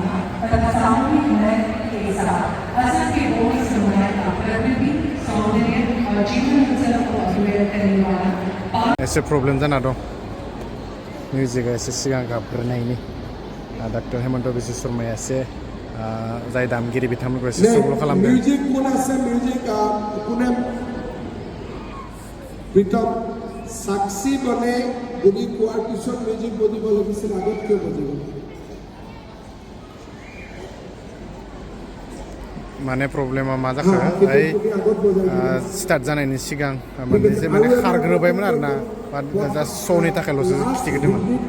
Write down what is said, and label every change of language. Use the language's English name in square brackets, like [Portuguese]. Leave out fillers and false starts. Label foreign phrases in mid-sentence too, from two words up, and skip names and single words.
[Bodo] एसे प्रब्लेम जाना दं मिउजिकआ एसे सिगां गाबग्रोनायनि डक्टर हेमन्त बिश्व शर्माया एसे जाय दामगिरि बिथांमोनखौ एसे सल्भ खालामदों [Assamese] मिउजिक কোন আছে মিউজিক কোনে প্রিতম সাক্ষী বনে যদি কোৱাৰ পিছত মিউজিক বজিব লাগিছিল আগত কিয় বজিব [Bodo] माने प्रब्लेमा मा जाखो ओइ स्टार्ट जानायनि सिगां माने खारग्रोबायमोन आरोना जास्ट श'नि थाखायल'सो खिथिग्रोदोंमोन